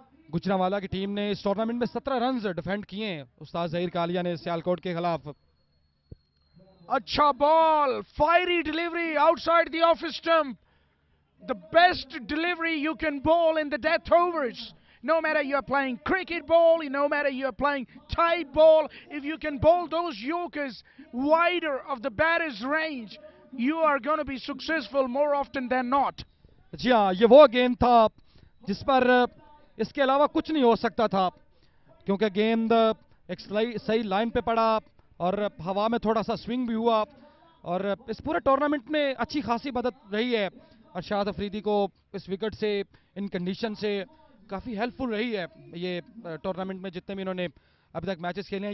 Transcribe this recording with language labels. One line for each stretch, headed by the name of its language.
Hindi: गुजरांवाला की टीम ने इस टूर्नामेंट में 17 रन्स डिफेंड किए हैं उस्ताद ज़हीर कालिया ने सियालकोट के खिलाफ।
English: अच्छा ball, fiery delivery outside the off stump, the best delivery you can bowl in the death overs. No matter you are playing cricket ball, no matter you are playing tight ball, if you can bowl those yorkers wider of the batter's range, you are going to be successful more often than not.
Hindi: जी हाँ, ये वो गेंद था जिस पर इसके अलावा कुछ नहीं हो सकता था, क्योंकि गेंद एक सही लाइन पे पड़ा, और हवा में थोड़ा सा स्विंग भी हुआ, और इस पूरे टूर्नामेंट में अच्छी खासी मदद रही है अरशाद अफरीदी को इस विकेट से, इन कंडीशन से काफ़ी हेल्पफुल रही है ये टूर्नामेंट में जितने भी इन्होंने अभी तक मैचेस खेले हैं।